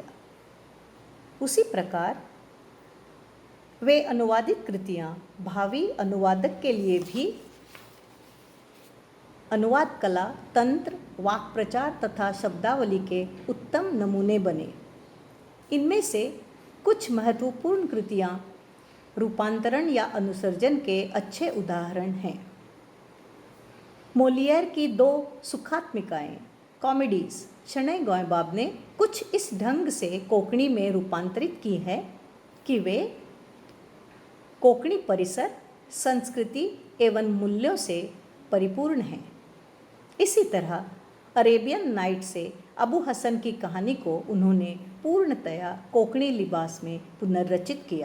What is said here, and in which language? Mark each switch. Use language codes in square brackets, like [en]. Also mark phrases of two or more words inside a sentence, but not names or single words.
[hi] उसी प्रकार वे अनुवादित कृतियाँ भावी अनुवादक के लिए भी अनुवाद कला, तंत्र, वाक् प्रचार तथा शब्दावली के उत्तम नमूने बने। इनमें से कुछ महत्वपूर्ण कृतियाँ रूपांतरण या अनुसर्जन के अच्छे उदाहरण हैं। मोलियर की दो सुखात्मिकाएँ, कॉमेडीज, शणै गौयबाब ने कुछ इस ढंग से कोंकणी में रूपांतरित की है कि वे कोंकणी परिसर, संस्कृति एवं मूल्यों से परिपूर्ण हैं। इसी तरह अरेबियन नाइट से अबू हसन की कहानी को उन्होंने पूर्णतया कोंकणी लिबास में पुनर्रचित किया।